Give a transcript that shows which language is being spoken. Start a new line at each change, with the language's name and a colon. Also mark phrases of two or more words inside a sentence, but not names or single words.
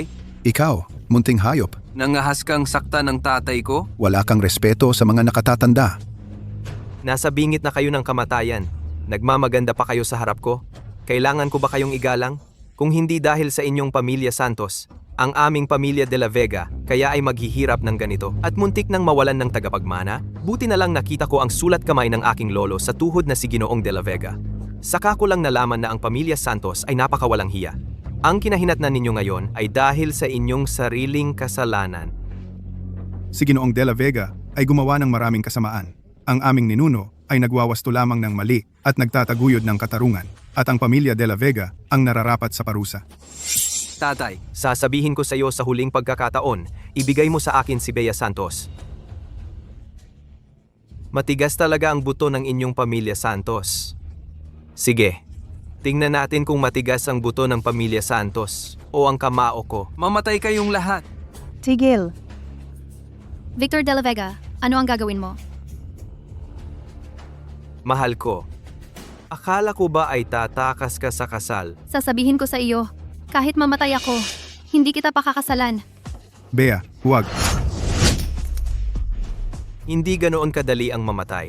Filipino: Ikaw, munting hayop, nangahas kang sakta ng tatay ko? wala kang respeto sa mga nakatatanda. Nasa bingit na kayo ng kamatayan. Nagmamaganda pa kayo sa harap ko. Kailangan ko ba kayong igalang? Kung hindi dahil sa inyong pamilya Santos, ang aming pamilya de la Vega kaya ay maghihirap ng ganito at muntik nang mawalan ng tagapagmana. Buti na lang nakita ko ang sulat kamay ng aking lolo sa tuhod na si Ginoong de la Vega. Saka ko lang nalaman na ang pamilya Santos ay napakawalang hiya. Ang kinahinatnan ninyo ngayon ay dahil sa inyong sariling kasalanan. Si Ginoong de la Vega ay gumawa ng maraming kasamaan. Ang aming ninuno ay nagwawasto lamang ng mali at nagtataguyod ng katarungan. At ang pamilya de la Vega ang nararapat sa parusa. Tatay, Sasabihin ko sa iyo sa huling pagkakataon, ibigay mo sa akin si Bea Santos. Matigas talaga ang buto ng inyong pamilya Santos. Sige, tingnan natin kung matigas ang buto ng pamilya Santos o ang kamao ko. mamatay kayong lahat. Tigil! Victor de la Vega, ano ang gagawin mo? Mahal ko, akala ko ba ay tatakas ka sa kasal? Sasabihin ko sa iyo, kahit mamatay ako, hindi kita pakakasalan. Bea, huwag. Hindi ganoon kadali ang mamatay.